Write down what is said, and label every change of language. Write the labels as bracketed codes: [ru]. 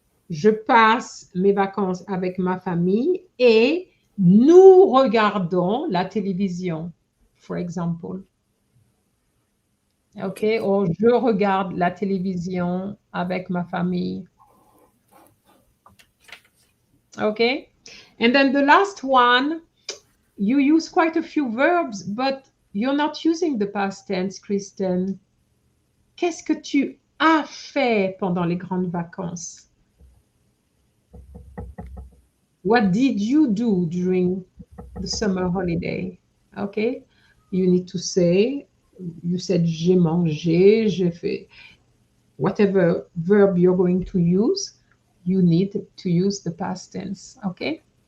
[fr] Je passe mes vacances avec ma famille et nous regardons la télévision, [en] for example. [fr] Okay, or je regarde la télévision avec ma famille. [en] Okay, and then the last one, you use quite a few verbs, but you're not using the past tense, Kristen. [fr] Qu'est-ce que tu as fait pendant les grandes vacances? [en] What did you do during the summer holiday? Okay, you need to say, you said [fr] j'ai mangé, j'ai fait. [en] Whatever verb you're going to use, you need to use the past tense, okay?